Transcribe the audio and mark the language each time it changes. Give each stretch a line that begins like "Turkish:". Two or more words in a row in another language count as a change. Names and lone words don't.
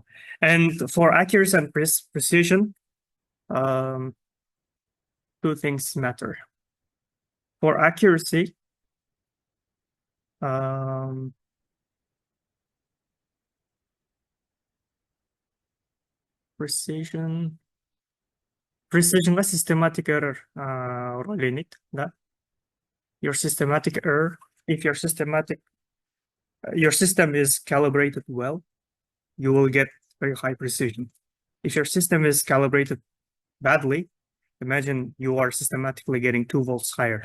English: And for accuracy and precision, 2 things matter. For accuracy, precision systematic error
Kazakh: рөл ойнайды, да?
English: Your systematic error, if your system is calibrated well, you will get very high precision. If your system is calibrated badly, imagine you are systematically getting 2 volts higher.